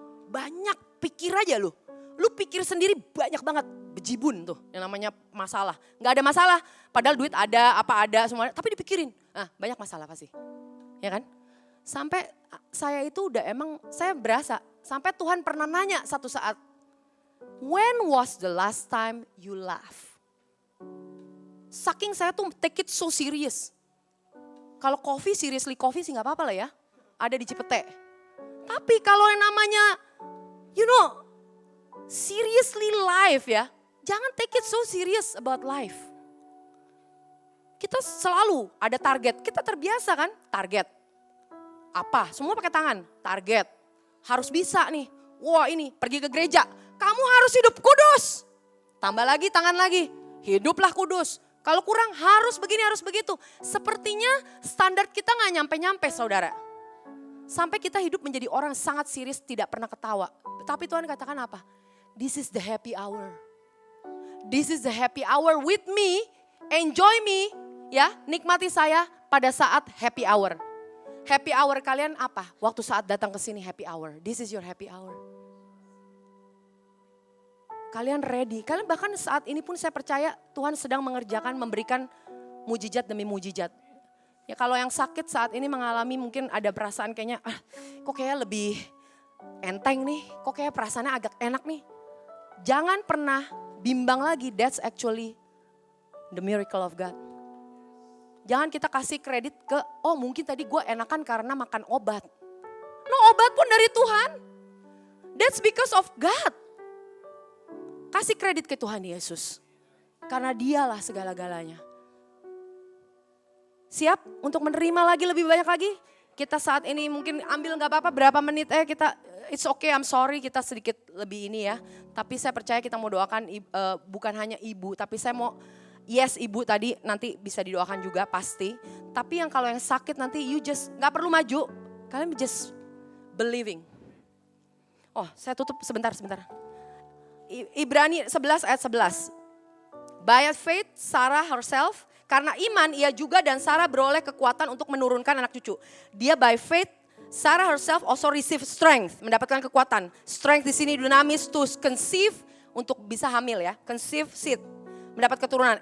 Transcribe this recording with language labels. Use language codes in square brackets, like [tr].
[id] Banyak, pikir aja lu. Lu pikir sendiri banyak banget. Bejibun tuh yang namanya masalah. Gak ada masalah, padahal duit ada, apa ada semuanya. Tapi dipikirin, banyak masalah pasti. Ya kan? Sampai saya itu saya berasa. Sampai Tuhan pernah nanya satu saat. [en] When was the last time you laugh? [id] Saking saya tuh [en] take it so serious. [id] Kalau seriously coffee sih gak apa-apa lah ya. Ada di Cipete. Tapi kalau yang namanya, [en] seriously life [id] ya. Jangan [en] take it so serious about life. [id] Kita selalu ada target. Kita terbiasa kan target. Apa? Semua pakai tangan. Target. Harus bisa nih. Wah ini pergi ke gereja. Kamu harus hidup kudus. Tambah lagi tangan lagi. Hiduplah kudus. Kalau kurang harus begini harus begitu. Sepertinya standar kita gak nyampe-nyampe saudara. Sampai kita hidup menjadi orang sangat serius tidak pernah ketawa. Tapi Tuhan katakan apa? [en] This is the happy hour. This is the happy hour with me. Enjoy me. [id] Ya, nikmati saya pada saat happy hour. Happy hour kalian apa? Waktu saat datang ke sini happy hour. [en] This is your happy hour. [id] Kalian ready. Kalian bahkan saat ini pun saya percaya Tuhan sedang memberikan mujizat demi mujizat. Ya kalau yang sakit saat ini mengalami mungkin ada perasaan kayaknya, kok kayak lebih enteng nih. Kok kayak perasaannya agak enak nih. Jangan pernah bimbang lagi. [en] That's actually the miracle of God. [id] Jangan kita kasih kredit ke, mungkin tadi gue enakan karena makan obat. [en] No, [id] obat pun dari Tuhan. [en] That's because of God. [id] Kasih kredit ke Tuhan Yesus. Karena dialah segala-galanya. Siap untuk menerima lagi lebih banyak lagi? Kita saat ini mungkin ambil gak apa-apa berapa menit kita, [en] it's okay I'm sorry [id] kita sedikit lebih ini ya. Tapi saya percaya kita mau doakan bukan hanya ibu, tapi saya mau yes ibu tadi nanti bisa didoakan juga pasti. Tapi kalau yang sakit nanti you just gak perlu maju. Kalian [en] just believing. [id] Saya tutup sebentar. Ibrani 11 ayat 11. [en] By faith Sarah herself, [id] karena iman ia juga dan Sarah beroleh kekuatan untuk menurunkan anak cucu. Dia [en] by faith, Sarah herself also receive strength, [id] mendapatkan kekuatan. [en] Strength [id] di sini dinamis [en] to conceive [id] untuk bisa hamil ya. [en] Conceive seed, [id] mendapat keturunan.